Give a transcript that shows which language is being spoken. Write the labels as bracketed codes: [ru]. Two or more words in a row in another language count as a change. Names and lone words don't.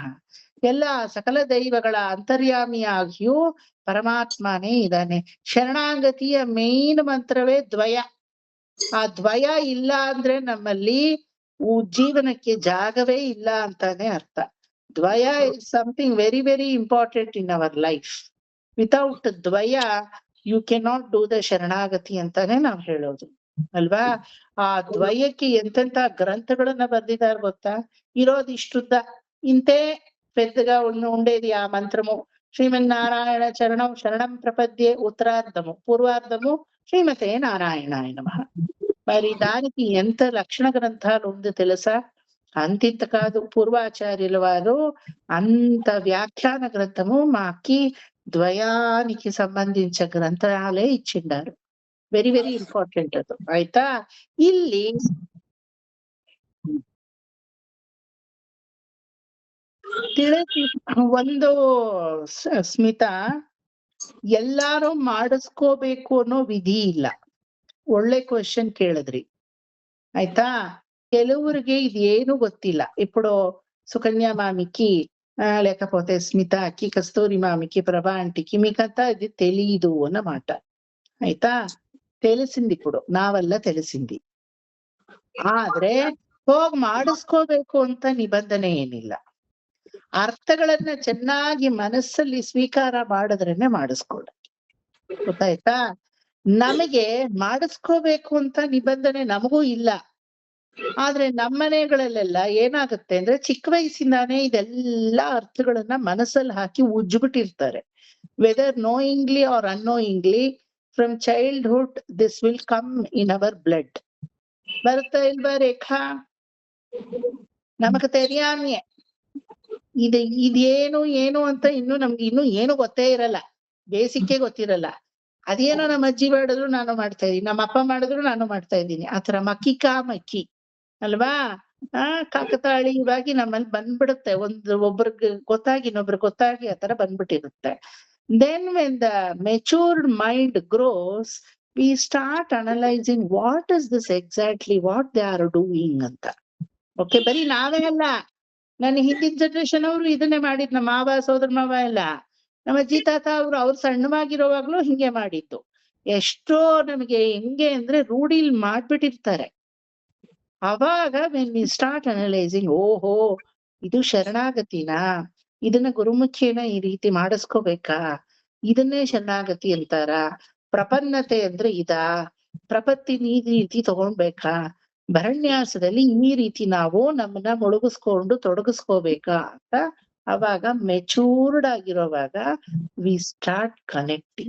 [kn] ಎಲ್ಲ ಸಕಲ ದೈವಗಳ ಅಂತರ್ಯಾಮಿಯಾಗಿಯೂ ಪರಮಾತ್ಮನೇ ಇದ್ದಾನೆ. ಶರಣಾಗತಿಯ ಮೇನ್ ಮಂತ್ರವೇ ದ್ವಯ. ಆ ದ್ವಯ ಇಲ್ಲ ಅಂದ್ರೆ ನಮ್ಮಲ್ಲಿ ಜೀವನಕ್ಕೆ ಜಾಗವೇ ಇಲ್ಲ ಅಂತಾನೆ ಅರ್ಥ. [en] ದ್ವಯ is something very very important in our life. without ದ್ವಯ you cannot do the ಶರಣಾಗತಿ [kn] ಅಂತಾನೆ ನಾವ್ ಹೇಳೋದು ಅಲ್ವಾ. ಆ ದ್ವಯಕ್ಕೆ ಎಂತೆಂತ ಗ್ರಂಥಗಳನ್ನ ಬರ್ದಿದಾರ ಗೊತ್ತಾ? ಇರೋದಿಷ್ಟುದ್ದ, ಇಂತೆ [te] పెద్దగా ఉండేది ఆ మంత్రము. [sa] శ్రీమన్నారాయణ చరణం శరణం ప్రపద్యే [te] ఉత్తరార్ధము, పూర్వార్ధము [sa] శ్రీమతే నారాయణాయ నమః. [te] మరి దానికి ఎంత లక్షణ గ్రంథాలు ఉంది తెలుసా? అంతింత కాదు, పూర్వాచార్యుల వారు అంత వ్యాఖ్యాన గ్రంథము మాకి ద్వయానికి సంబంధించిన గ్రంథాలే ఇచ్చిండారు. [en] very very important [kn] ಅದು, ಆಯ್ತಾ. ಇಲ್ಲಿ ಒಂದು ಸ್ಮಿತಾ, ಎಲ್ಲಾರು ಮಾಡಿಸ್ಕೋಬೇಕು ಅನ್ನೋ ವಿಧಿ ಇಲ್ಲ. ಒಳ್ಳೆ ಕ್ವೆಶ್ಚನ್ ಕೇಳಿದ್ರಿ, ಆಯ್ತಾ. ಕೆಲವರಿಗೆ ಇದೇನು ಗೊತ್ತಿಲ್ಲ. [te] ఇప్పుడు సుకన్య మామికి లేకపోతే స్మితాకి, కస్తూరి మామికి, ప్రభా ఆంటీకి మీకంతా ఇది తెలీదు అన్నమాట, ಆಯ್ತಾ. తెలిసింది, ఇప్పుడు నా వల్ల తెలిసింది. [kn] ಆದ್ರೆ ಹೋಗ್ ಮಾಡಿಸ್ಕೋಬೇಕು ಅಂತ ನಿಬಂಧನೆ ಏನಿಲ್ಲ. ಅರ್ಥಗಳನ್ನ ಚೆನ್ನಾಗಿ ಮನಸ್ಸಲ್ಲಿ ಸ್ವೀಕಾರ ಮಾಡಿದ್ರೇನೆ ಮಾಡಿಸ್ಕೊಳ್ಳಿ, ಗೊತ್ತಾಯ್ತಾ. ನಮಗೆ ಮಾಡಿಸ್ಕೋಬೇಕು ಅಂತ ನಿಬಂಧನೆ ನಮಗೂ ಇಲ್ಲ. ಆದ್ರೆ ನಮ್ಮನೆಗಳಲ್ಲೆಲ್ಲ ಏನಾಗುತ್ತೆ ಅಂದ್ರೆ, ಚಿಕ್ಕ ವಯಸ್ಸಿಂದಾನೇ ಇದೆಲ್ಲ ಅರ್ಥಗಳನ್ನ ಮನಸ್ಸಲ್ಲಿ ಹಾಕಿ ಉಜ್ಬಿಟ್ಟಿರ್ತಾರೆ. [en] whether knowingly or unknowingly, from childhood this will come in our blood. [kn] ಬರ್ತಾ ಇಲ್ವಾ ರೇಖಾ? [ta] நமக்கு தெரியாமே [kn] ಇದೇನು ಏನು ಅಂತ ನಮ್ಗೆ ಇನ್ನು ಏನು ಗೊತ್ತೇ ಇರಲ್ಲ, ಬೇಸಿಕ್ಕೆ ಗೊತ್ತಿರಲ್ಲ. ಅದೇನೋ ನಮ್ಮ ಅಜ್ಜಿ ಮಾಡಿದ್ರು ನಾನು ಮಾಡ್ತಾ ಇದೀನಿ, ನಮ್ಮ ಅಪ್ಪ ಮಾಡಿದ್ರು ನಾನು ಮಾಡ್ತಾ ಇದ್ದೀನಿ. ಆತರ ಮಕ್ಕಿ ಅಲ್ವಾ. ಕಾಕತಾಳೀಯವಾಗಿ ನಮ್ಮಲ್ಲಿ ಬಂದ್ಬಿಡುತ್ತೆ, ಒಬ್ರಿಗೆ ಗೊತ್ತಾಗಿ ಇನ್ನೊಬ್ರಿಗೆ ಗೊತ್ತಾಗಿ ಆತರ ಬಂದ್ಬಿಟ್ಟಿರುತ್ತೆ. [en] Then when the matured mind grows, we start analyzing what is this exactly, what they are doing ಅಂತ. [kn] Okay, ಬರೀ ನಾವೇ ಅಲ್ಲ, ನನ್ನ ಹಿಂದಿನ ಜನರೇಷನ್ ಅವರು ಇದನ್ನೇ ಮಾಡಿದ್, ನಮ್ಮ ಮಾವ ಸೋದರ ಮಾವ ಎಲ್ಲ, ನಮ್ಮ ಅಜ್ಜಿ ತಾತ ಅವ್ರು ಸಣ್ಣವಾಗಿರುವಾಗ್ಲೂ ಹಿಂಗೆ ಮಾಡಿದ್ದು. ಎಷ್ಟೋ ನಮಗೆ ಹೆಂಗೆ ಅಂದ್ರೆ ರೂಢಿಲ್ ಮಾಡ್ಬಿಟ್ಟಿರ್ತಾರೆ. ಅವಾಗ [en] when we start analysing, [kn] ಓಹೋ ಇದು ಶರಣಾಗತಿನಾ, ಇದನ್ನ ಗುರುಮುಖಿಯನ್ನ ಈ ರೀತಿ ಮಾಡಿಸ್ಕೋಬೇಕಾ, ಇದನ್ನೇ ಶರಣಾಗತಿ ಅಂತಾರ, ಪ್ರಪನ್ನತೆ ಅಂದ್ರೆ ಇದಾ, ಪ್ರಪತ್ತಿನ ಈ ರೀತಿ ತಗೊಂಡ್ಬೇಕಾ, ಭರಣ್ಯಾಸದಲ್ಲಿ ಈ ರೀತಿ ನಾವು ನಮ್ಮನ್ನ ಮುಳುಗಿಸ್ಕೊಂಡು ತೊಡಗಿಸ್ಕೋಬೇಕಾ ಅಂತ ಅವಾಗ ಮೆಚೂರ್ಡ್ ಆಗಿರೋವಾಗ [en] we start connecting.